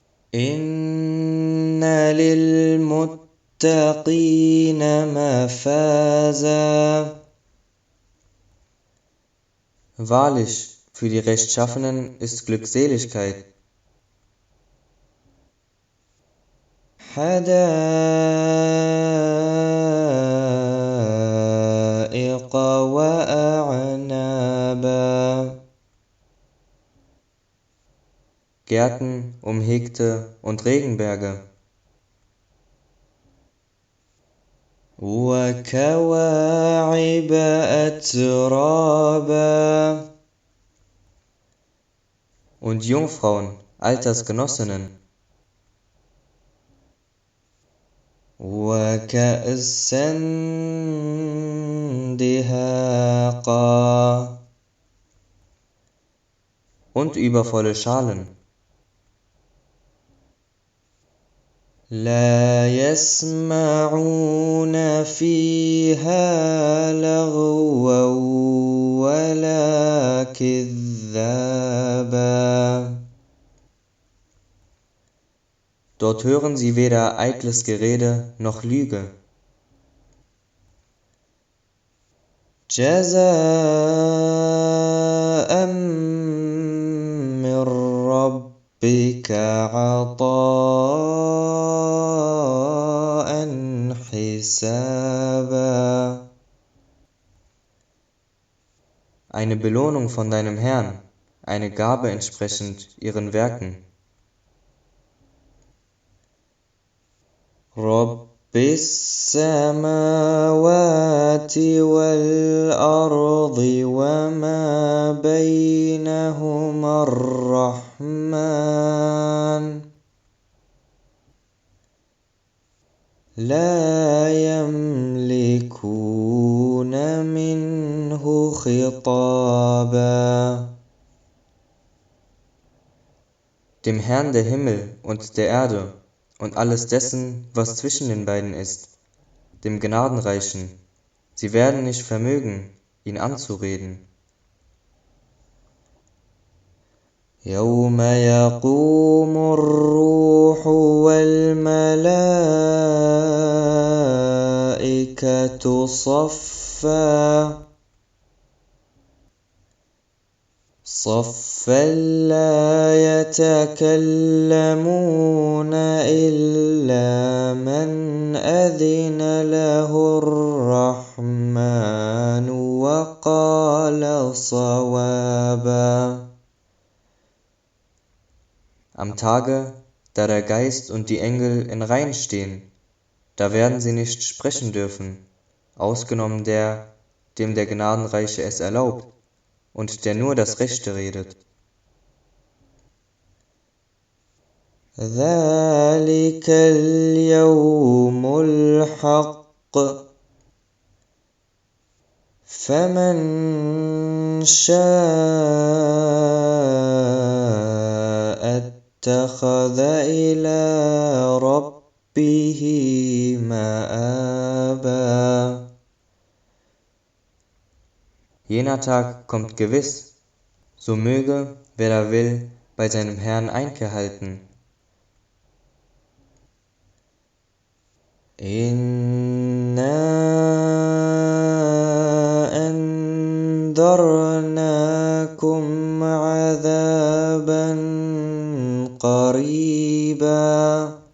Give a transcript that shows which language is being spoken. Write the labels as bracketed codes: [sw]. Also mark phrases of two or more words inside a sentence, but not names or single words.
[ar] إن للمتقين مفازا. [de] Wahrlich, für die Rechtschaffenen ist Glückseligkeit. [ar] حدائق وأعنابا. [de] Gärten, umhegte und Regenberge. [ar] وكواعب أترابا. [de] Und Jungfrauen, Altersgenossinnen. [ar] وكأسا دهاقا. [de] Und übervolle Schalen. [ar] لا يسمعون فيها لغوا ولا كذابا. [de] Dort hören sie weder eitles Gerede noch Lüge. [ar] جزاء من ربك عطاء حسابا. [de] Eine Belohnung von deinem Herrn, eine Gabe entsprechend ihren Werken. [ar] رب السماوات والأرض وما بينهما الرحمن لا يملكون منه خطابا. [de] Dem Herrn der Himmel und der Erde und alles dessen, was zwischen den beiden ist, dem Gnadenreichen, sie werden nicht vermögen, ihn anzureden. [ar] يوم يقوم الروح والملائكة صفا صفا لا يتكلمون إلا من أذن له الرحمن وقال صوابا. [de] Am Tage, da der Geist und die Engel in Reihen stehen, da werden sie nicht sprechen dürfen, ausgenommen der, dem der Gnadenreiche es erlaubt und der nur das Rechte redet. [ar] ذلك اليوم الحق فمن شاء اتخذ إلى ربه مآبا. [de] Jener Tag kommt gewiss, so möge, wer da will, bei seinem Herrn Einkehr halten. [ar] إنا أنذرناكم عذابا قريبا